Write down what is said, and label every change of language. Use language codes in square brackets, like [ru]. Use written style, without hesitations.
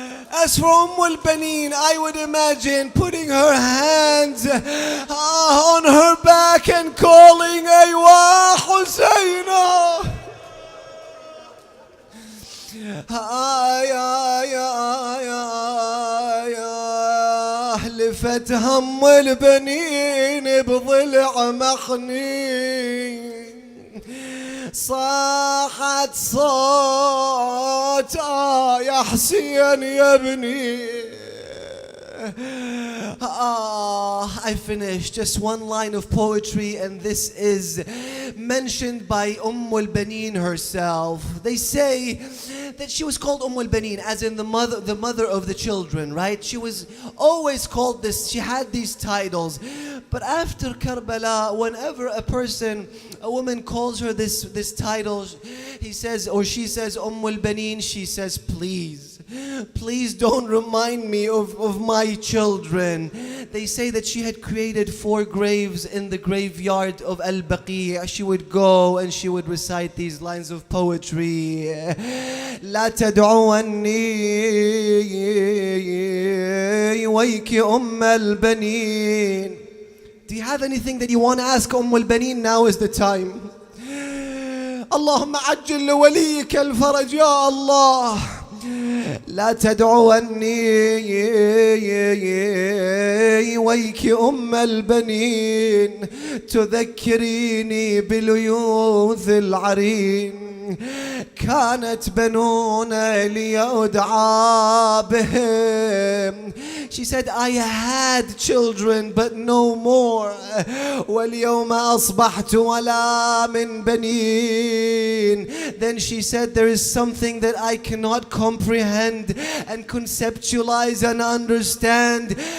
[en] As for al-Banin, I would imagine putting her hands on her back and calling, Aywa Hussaina. [ar] لفت هم al-Banin بضلع مخني, صاحت صوت يا حسين يا ابني. [en] I finished. Just one line of poetry, and this is mentioned by al-Baneen herself. They say that she was called al-Baneen, as in the mother of the children, right? She was always called this. She had these titles. But after Karbala, whenever a woman calls her this title, he says, or she says, al-Baneen, she says, please don't remind me of my children. They say that she had created 4 graves in the graveyard of Al-Baqi'. She would go and she would recite these lines of poetry. [ar] لا تدعوني ويك البنين. [en] Do you have anything that you want to ask al-Baneen? Now is the time. [ar] اللهم عجل لوليك الفرج يا الله. لا تدعوني ويك البنين تذكريني بليوث العرين. كانت بنونا لي أدعى بهم. [en] She said, I had children but no more. [ar] واليوم أصبحت ولا من بنين. [en] Then she said, there is something that I cannot comprehend and conceptualize and understand.